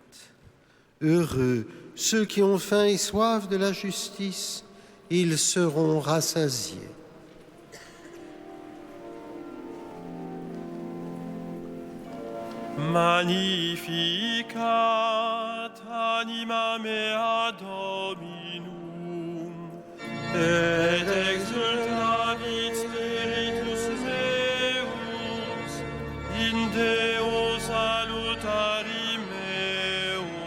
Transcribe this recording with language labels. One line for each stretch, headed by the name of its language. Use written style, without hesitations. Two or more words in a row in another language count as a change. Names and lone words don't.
French: Heureux ceux qui ont faim et soif de la justice, ils seront rassasiés.
Latin: Magnificat anima mea Dominum, et exultavit spiritus meus, in Deo salutari meo,